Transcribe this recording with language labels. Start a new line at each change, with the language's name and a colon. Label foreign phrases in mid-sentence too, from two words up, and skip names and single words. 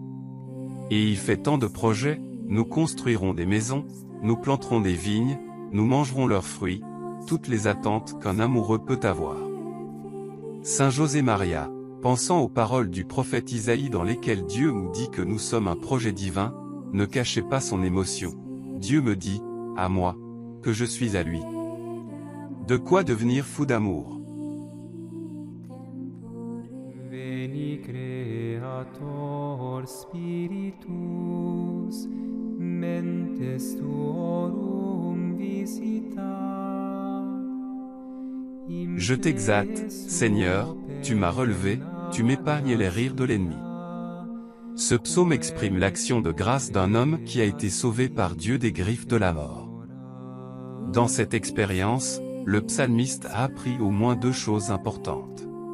French: Et il fait tant de projets, nous construirons des maisons, nous planterons des vignes, nous mangerons leurs fruits, toutes les attentes qu'un amoureux peut avoir. Saint José Maria, pensant aux paroles du prophète Isaïe dans lesquelles Dieu nous dit que nous sommes un projet divin, ne cachez pas son émotion. Dieu me dit, à moi, que je suis à lui. De quoi devenir fou d'amour.
Latin: Veni Creator Spiritus, mentes tuorum visita.
French: Je t'exalte, Seigneur, tu m'as relevé, tu m'épargnes les rires de l'ennemi. Ce psaume exprime l'action de grâce d'un homme qui a été sauvé par Dieu des griffes de la mort. Dans cette expérience, le psalmiste a appris au moins 2 choses importantes.